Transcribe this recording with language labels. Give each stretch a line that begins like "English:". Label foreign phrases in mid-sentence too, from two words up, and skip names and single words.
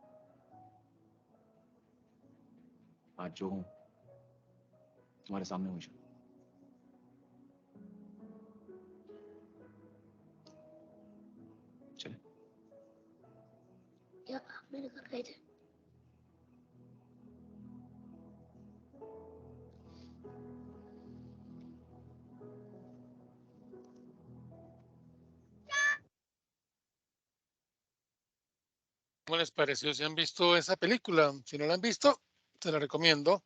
Hindi: आज जो हूं तुम्हारे सामने हूं। चले? क्या आप मेरे घर गए थे?
Spanish: ¿Cómo les pareció? ¿Si han visto esa película? Si no la han visto, se la recomiendo.